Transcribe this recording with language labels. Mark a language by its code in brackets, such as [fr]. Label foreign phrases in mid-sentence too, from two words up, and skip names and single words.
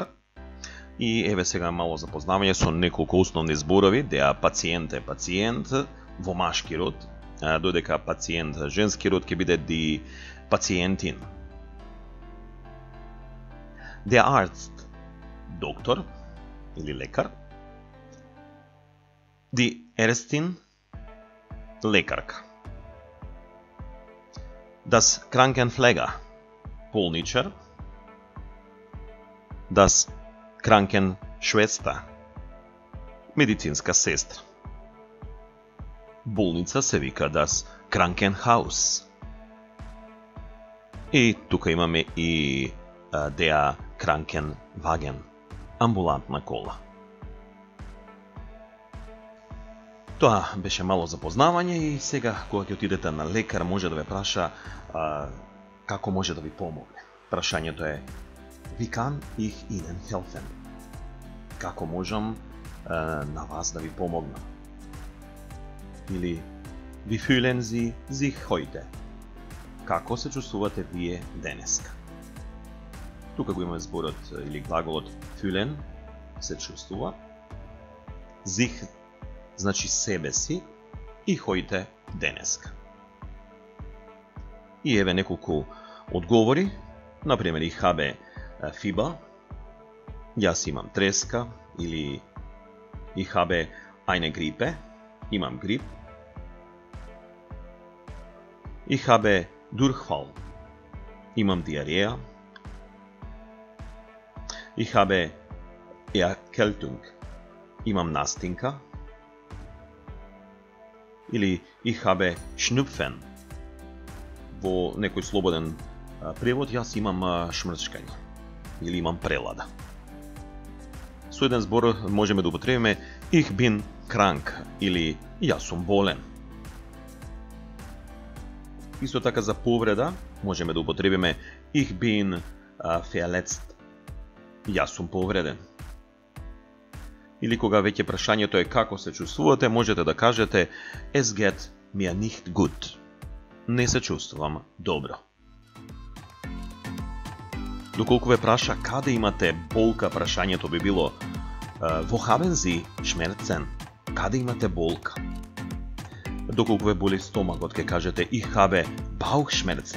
[mk] И еве сега мало запознавање со неколку основни зборови, [de] der Patient [mk] е пациент во машки род, додека пациент женски род ќе биде [de] die Patientin. Der Arzt, [mk] доктор или лекар. [de] Die Ärztin, лекарка. Das Krankenpfleger, болничар. Das Krankenschwester, [mk] медицинска сестра. Болница се вика [de] das Krankenhaus. [mk] И тука имаме и [de] der Krankenwagen, [mk] амбулантна кола. Тоа беше мало запознавање и сега кога ќе отидете на лекар може да ве праша како може да ви помогне. Прашањето е [de] Wie kann ich Ihnen helfen? [mk] Како можам на вас да ви помогнам? [de] Или Wie fühlen Sie sich heute? [mk] Како се чувствувате вие денеска? Тука го имаме зборот или глаголот fühlen, се чувствува. Sich значи себе си и heute денеска. И еве неколку одговори. Например, [de] ich habe Fieber, [mk] јас имам треска, или [de] ich habe eine Grippe, [mk] имам грип. [de] Ich habe Durchfall, [mk] имам диареја. [de] Ich habe Erkältung, [mk] имам настинка. [de] Или ich habe Schnupfen, [mk] во некој слободен превод јас имам шмрчкање или имам прелада. Со еден збор можеме да употребиме [de] ich bin krank [mk] или јас сум болен. Исто така за повреда можеме да употребиме [de] ich bin verletzt, [mk] јас сум повреден. Или кога веќе прашањето е како се чувствувате, можете да кажете [de] Es geht mir nicht gut. [mk] Не се чувствувам добро. Доколку ве праша каде имате болка, прашањето би било [de] Wo haben Sie Schmerzen? [mk] Каде имате болка? Доколку ве боли стомакот, ќе кажете [de] Ich habe Bauchschmerzen.